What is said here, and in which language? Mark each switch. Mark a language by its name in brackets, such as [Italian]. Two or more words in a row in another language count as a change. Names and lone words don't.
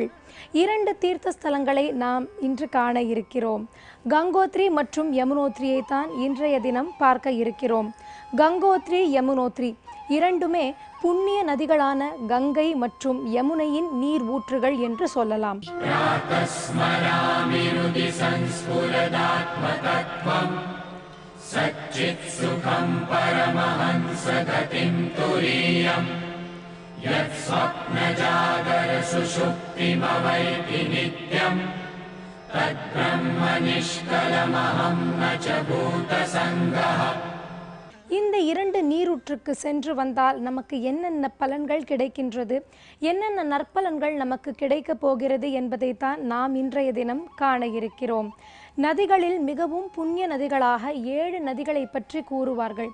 [Tamil] 2 தீர்த்த ஸ்தலங்களை நாம் இன்று காண இருக்கிறோம். கங்கோத்ரி மற்றும் யமுனோத்ரியை தான் இன்றைய தினம் பார்க்க இருக்கிறோம். கங்கோத்ரி, யமுனோத்ரி இரண்டுமே புண்ணிய நதிகளான கங்கை மற்றும் யமுனையின் நீர் ஊற்றுகள் என்று சொல்லலாம். [Sanskrit] सच्चित् सुखं परमहंसगतिं तुरीयं यत् स्वप्नजागर सुषुप्तिमवैति नित्यं तद्ब्रह्म निष्कलमहं न च भूतसङ्गः. [Tamil] இந்த 2 நீரூற்றுக்கு சென்று வந்தால் நமக்கு என்னென்ன பலன்கள் கிடைக்கின்றது, என்னென்ன நற்பலன்கள் நமக்கு கிடைக்க போகிறது என்பதை தான் நாம் இன்றைய தினம் காண இருக்கிறோம். நதிகளில் மிகவும் புண்ணிய நதிகளாக 7 நதிகளை பற்றி கூறுவார்கள்.